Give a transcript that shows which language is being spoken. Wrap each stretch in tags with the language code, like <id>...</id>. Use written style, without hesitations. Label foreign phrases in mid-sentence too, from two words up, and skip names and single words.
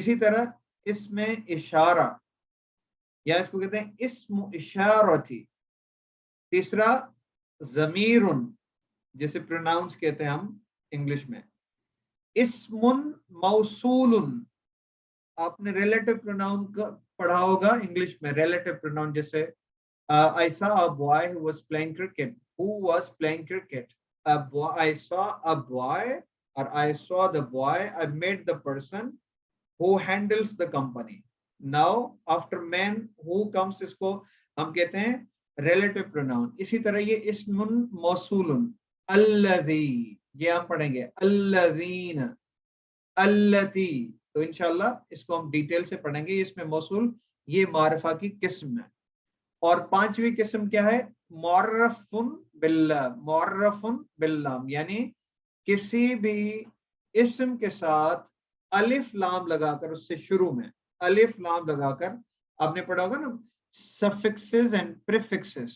<hi>इसी तरह इसमें इशारा या इसको कहते हैं</hi> <ar>اسم إشارة.</ar> <hi>तीसरा ज़मीरुन, जैसे प्रोनाउंस कहते हैं हम इंग्लिश में।</hi> <ar>اسمٌ موصولٌ,</ar> <hi>आपने</hi> <en>relative pronoun</en> <hi>पढ़ा होगा इंग्लिश में।</hi> <en>relative pronoun जैसे I saw a boy who was playing cricket. Who was playing cricket? A boy. I saw a boy, or I saw the boy. I met the person who handles the company. Now after man who comes,</en> <hi>इसको हम कहते हैं</hi> <en>relative pronoun.</en> <hi>इसी तरह ये</hi> <ar>اسمٌ موصولٌ,</ar> <hi>अल्लज़ी, ये हम पढ़ेंगे</hi> <ar>الذين، التي.</ar> <hi>तो इंशाल्लाह इसको हम डिटेल से पढ़ेंगे। इसमें मौसूल ये मारिफा की किस्म है। और 5वीं किस्म क्या है?</hi> <ar>معرفٌ بالله، معرفٌ باللام,</ar> <hi>यानी किसी भी इस्म के साथ अलिफ लाम लगाकर, उससे शुरू में अलिफ लाम लगाकर, आपने पढ़ा होगा ना</hi> <en>suffixes and prefixes.</en>